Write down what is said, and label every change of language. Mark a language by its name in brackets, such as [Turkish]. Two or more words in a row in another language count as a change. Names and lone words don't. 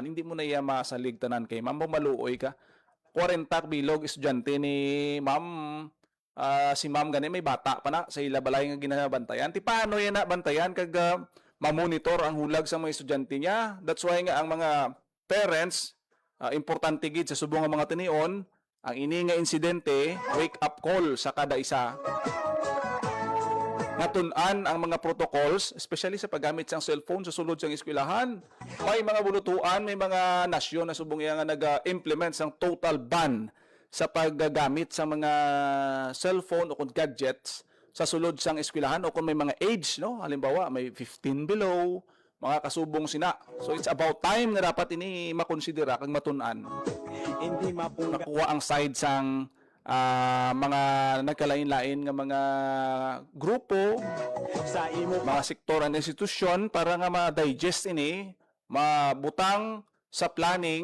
[Hiligaynon] Hindi mo na iya masaligtanan kay ma'am maluoy ka. 40 bilog estudyante ni ma'am si ma'am gani may bata pa na sa ila balay nga ginabantayan. Ti paano yan na bantayan kag ma-monitor ang hulag sa mga estudyante niya. [English] That's why [Hiligaynon] nga ang mga parents importante gid sa subong nga mga tinion ang ini nga insidente [English] wake up call [Hiligaynon] sa kada isa. Natun-an ang mga protocols, especially sa paggamit ng cellphone sa sulod sang eskwelahan. May mga bulutuan, may mga nasyon na subong nga nag-implement sang [English] total ban [Hiligaynon] sa paggamit sa mga cellphone o kung gadgets sa sulod sang eskwelahan o kung may mga age, no? Halimbawa, may 15 below, mga kasubong sina. [English] So it's about time [Hiligaynon] na dapat ini makonsidera kag matun-an. Nakuha ang side sang mga nagkalain-lain nga mga grupo, Sa imo mga sektor and institusyon para nga ma-digest ini, mabutang sa planning